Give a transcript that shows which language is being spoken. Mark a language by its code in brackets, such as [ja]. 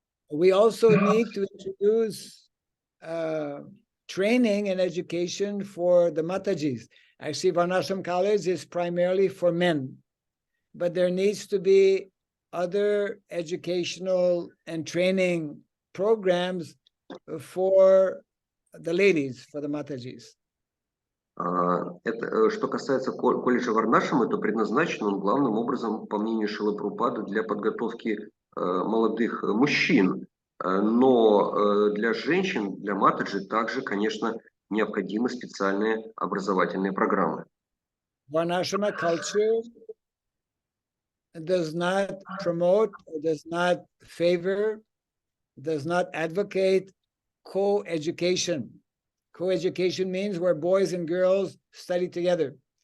[en] We also need to introduce training and education for the Matajis. Actually, Varnashram College is primarily for men, but there needs to be other educational and training programs for the ladies, for the Matajis. [ru] Это, что касается колледжа Варнашрама, то предназначен он главным образом, по мнению Шрилы Прабхупады, для подготовки молодых мужчин. Но для женщин, для матаджи также, конечно, необходимы специальные образовательные программы. [en] Varnashrama culture does not promote, or does not favor, does not advocate co-education. Co-education means where boys and girls study together.